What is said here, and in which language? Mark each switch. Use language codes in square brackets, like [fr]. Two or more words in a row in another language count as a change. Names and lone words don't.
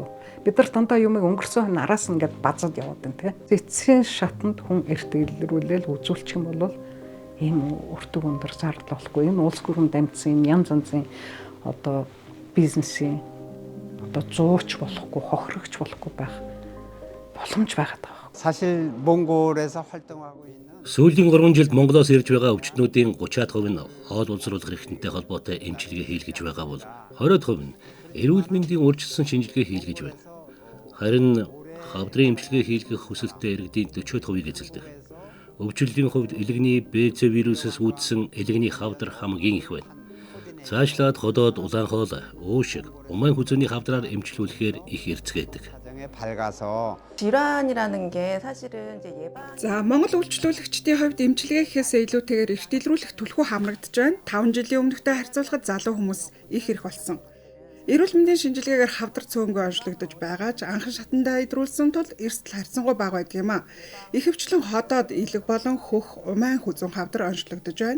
[mn] Бид нар дандаа юмыг өнгөрсөн хойно араас ингээд базад яваад байна тийм ээ. Эцсийн шатанд хүн эрт илрүүлэл үзүүлчих юм бол энэ өртөг өндөр зардал болохгүй. Энэ улс гүрэнд дамжсан янз янзын одоо бизнесийн одоо зууч болохгүй, хохирогч болохгүй байх боломж байгаад байгаа. [ko] 사실 몽골에서 활동하고 있는 [mn] сүүлийн 3 жилд Монголоос ирж байгаа өвчтнүүдийн 30% нь хоол уламжлуулах эрхтэнтэй холбоотой эмчилгээ хийлгэж байгаа бол 20% нь эрүүл мэндийн урьдчилсан шинжилгээ хийлгэж байна. Харин хавдрын эмчилгээ хийлгэх хүсэлттэй иргэдийн 40%-ийг эзэлдэг. Өвчлөлийн хувьд элэгний БЦ вирусээс үүдсэн элэгний хавдар хамгийн их байна. Цаашлаад ходоод улаанхоол, уушиг, уман хүзүүний хавдраар эмчлүүлэхээр их эрцгээдэг. [ko] 질환이라는 게 사실은 이제 예방. [mn] За Монгол үйлчлүүлэгчдийн хувьд эмчилгээхээс илүүтэйгээр эрт илрүүлэх түлхүү хамрагдж байна. 5 жилийн өмнөхтэй харьцуулахад залуу хүмүүс их ирэх болсон. Эрүүл мэндийн шинжилгээгээр хавдар цөөнгөө онцлогдож байгаа ч анхан шатандаа идрүүлсэн тул эрсдэл харьцангуй бага байдаг юм а. Ихэвчлэн ходоод илэг болон хөх, уман хүзүүн хавдар онцлогдож байна.